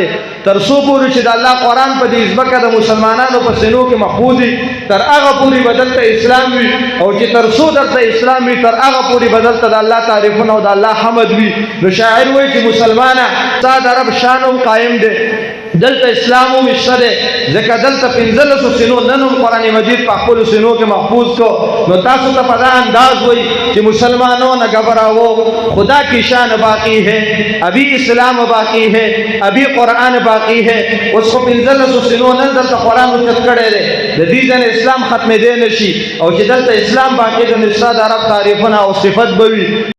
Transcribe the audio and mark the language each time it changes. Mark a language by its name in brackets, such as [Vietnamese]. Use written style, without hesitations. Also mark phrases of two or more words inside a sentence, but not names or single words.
[Pashto] تر څو پورې چې د الله قرآن په دې ځمکه د مسلمانانو په سینو کې محفوظ وي تر هغه پورې به دلته اسلام وي، او چې تر څو دلته اسلام وي تر هغه پورې به دلته د الله تعریفونه او د الله حمد وي. نو شاعر وایي چې مسلمانه ستا د رب شان هم قایم دی، دلته اسلام هم شته دی، ځکه دلته 1500 سینو نن هم قرآن مجید په خپلو سینو کې محفوظ کو. نو تاسو ته په دا انداز وایي چې [Urdu] مسلمانوں نہ گھبراؤ خدا کی شان باقی ہے، ابھی اسلام باقی ہے، ابھی قرآن باقی ہے. [Pashto] اوس خو 1500 سینو نن دلته قرآن اوچت کړی دی، د دې ځنې اسلام ختمېدی نه شي، او چې دلته اسلام باقي دی نو ستا د رب تعریفونه او صفت به وي.